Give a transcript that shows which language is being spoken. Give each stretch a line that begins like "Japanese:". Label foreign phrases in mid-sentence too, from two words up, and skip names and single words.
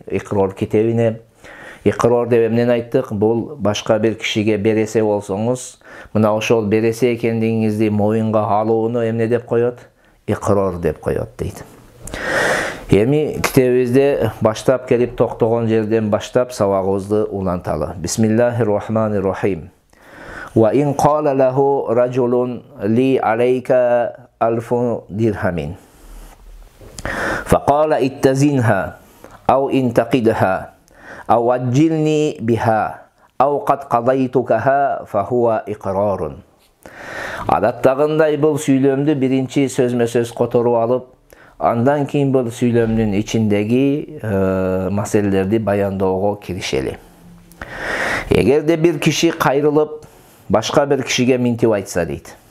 Kyrgyz: Икрор китебине икрор деп эмнени айттык? Бул башка бир кишиге бересе болсоңуз, мына ошол бересе экендигиңизди моюнга алууну эмне деп коет? Икрор деп коет дейт. Эми китебибизде баштап келип токтогон жерден баштап сабагыбызды уланталы.
Arabic: بسم الله الرحمن الرحيم. وإن قال له رجل لي عليك ألف درهم. فقال اتزنها أو انتقدها أو أجلني بها أو قد قضيتكها فهو إقرار.
Kyrgyz: Адаттагындай бул сүйлөмдү биринчи сөзмө-сөз которуп алып, андан кийин бул сүйлөмдүн ичиндеги маселелерди баяндоого киришели. Эгерде бир киши кайрылып башка бир кишиге минтип айтса дейт.